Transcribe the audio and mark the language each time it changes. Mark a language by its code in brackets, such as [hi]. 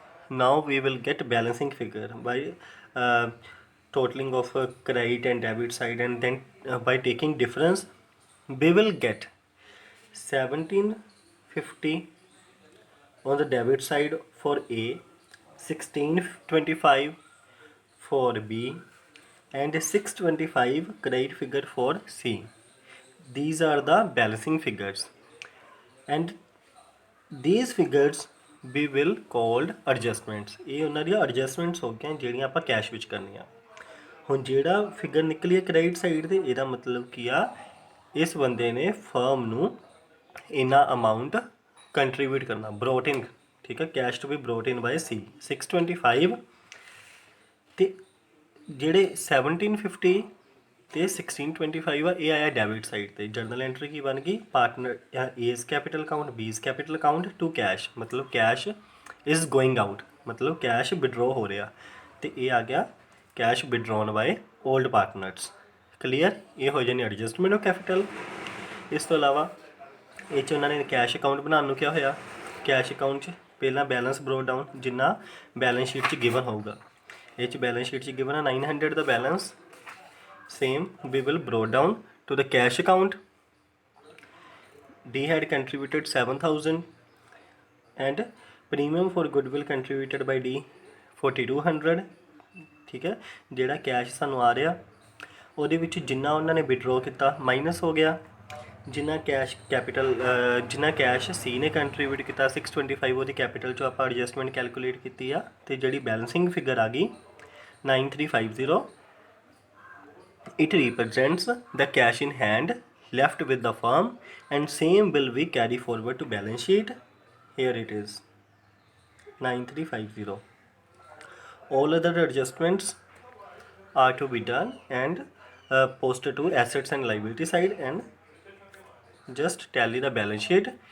[en] Now we will get balancing figure by totaling of credit and debit side, and then by taking difference we will get 1750 on the debit side for A, 1625 for B and 625 credit figure for C. These are the balancing figures, and these figures we will called adjustments. [pa] ਇਹ ਉਹਨਾਂ ਦੀਆਂ adjustments ਹੋ ਗਈਆਂ ਜਿਹੜੀਆਂ ਆਪਾਂ cash ਵਿੱਚ ਕਰਨੀਆਂ। ਹੁਣ ਜਿਹੜਾ ਫਿਗਰ ਨਿਕਲੀ ਹੈ ਕ੍ਰੈਡਿਟ ਸਾਈਡ ਤੇ, ਇਹਦਾ ਮਤਲਬ ਕੀ ਆ, ਇਸ ਬੰਦੇ ਨੇ ਫਰਮ ਨੂੰ ਇੰਨਾ ਅਮਾਊਂਟ ਕੰਟਰੀਬਿਊਟ ਕਰਨਾ, ਬਰੋਟ ਇਨ, ਠੀਕ ਹੈ, ਕੈਸ਼ ਟੂ ਬੀ ਬਰੋਟ ਇਨ ਬਾਈ ਸੀ 625, ਤੇ ਜਿਹੜੇ 1750 ਤੇ 1625 ਆ, ਇਹ ਆਇਆ ਡੈਬਿਟ ਸਾਈਡ ਤੇ। ਜਰਨਲ ਐਂਟਰੀ ਕੀ ਬਣ ਗਈ, ਪਾਰਟਨਰ ਏਜ਼ ਕੈਪੀਟਲ ਅਕਾਊਂਟ, ਬੀਜ਼ ਕੈਪੀਟਲ ਅਕਾਊਂਟ ਟੂ ਕੈਸ਼, ਮਤਲਬ [en] cash is going out, [pa] ਮਤਲਬ ਕੈਸ਼ ਵਿਡਰੋ ਹੋ ਰਿਹਾ, ਤੇ ਇਹ ਆ ਗਿਆ cash ਵਿਡਰੋਨ bye old partners. Clear? ਇਹ ਹੋ ਜਾਣੀ ਐਡਜਸਟਮੈਂਟ ਆਫ ਕੈਪੀਟਲ। ਇਸ ਤੋਂ ਇਲਾਵਾ ਇਹ 'ਚ ਉਹਨਾਂ ਨੇ ਕੈਸ਼ ਅਕਾਊਂਟ ਬਣਾਉਣ ਨੂੰ ਕਿਹਾ ਹੋਇਆ। ਕੈਸ਼ ਅਕਾਊਂਟ 'ਚ ਪਹਿਲਾਂ ਬੈਲੈਂਸ ਬਰੋਟ ਡਾਊਨ ਜਿੰਨਾ ਬੈਲੈਂਸ ਸ਼ੀਟ 'ਚ ਗਿਵਨ ਹੋਊਗਾ। ਇਹ 'ਚ ਬੈਲੈਂਸ ਸ਼ੀਟ 'ਚ ਗਿਵਨ ਆ 900 ਦਾ balance, [en] same we will brought down to the cash account. D had contributed 7,000 and premium for goodwill contributed by D 4,200। [pa] ਠੀਕ ਹੈ, ਜਿਹੜਾ ਕੈਸ਼ ਸਾਨੂੰ ਆ ਰਿਹਾ ਉਹਦੇ ਵਿੱਚ ਜਿੰਨਾ ਉਹਨਾਂ ਨੇ ਵਿਡਰੋ ਕੀਤਾ ਮਾਈਨਸ ਹੋ ਗਿਆ, ਜਿੰਨਾ ਕੈਸ਼ ਕੈਪੀਟਲ ਜਿੰਨਾ ਕੈਸ਼ ਸੀ ਨੇ ਕੰਟਰੀਬਿਊਟ ਕੀਤਾ 625, ਉਹਦੀ ਕੈਪੀਟਲ 'ਚੋਂ ਆਪਾਂ ਐਡਜਸਟਮੈਂਟ ਕੈਲਕੂਲੇਟ ਕੀਤੀ ਆ, ਅਤੇ ਜਿਹੜੀ ਬੈਲੈਂਸਿੰਗ ਫਿਗਰ ਆ ਗਈ 9350। [en] It represents the cash in hand left with the firm, and same will be carry forward to balance sheet. Here it is 9350. All other adjustments are to be done and posted to assets and liability side, and just tally the balance sheet.